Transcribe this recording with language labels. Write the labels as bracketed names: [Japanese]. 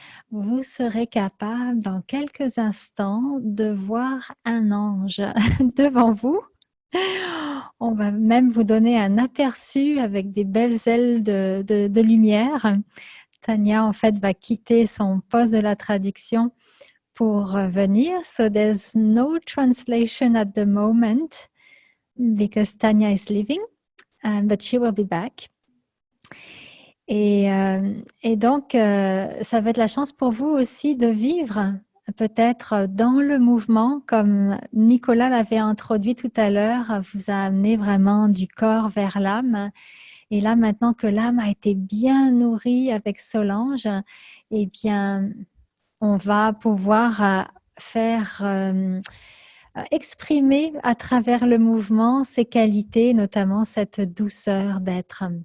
[French] Vous serez capable dans quelques instants de voir un ange devant vous. On va même vous donner un aperçu avec des belles ailes de lumière. Tania, en fait, va quitter son poste de la traduction pour venir. [English] So there's no translation at the moment because Tanya is leaving, but she will be back. [French] Et donc, ça va être la chance pour vous aussi de vivre peut-être dans le mouvement, comme Nicolas l'avait introduit tout à l'heure, vous a amené vraiment du corps vers l'âme. Et là, maintenant que l'âme a été bien nourrie avec Solange, eh bien, on va pouvoir faire exprimer à travers le mouvement ses qualités, notamment cette douceur d'être.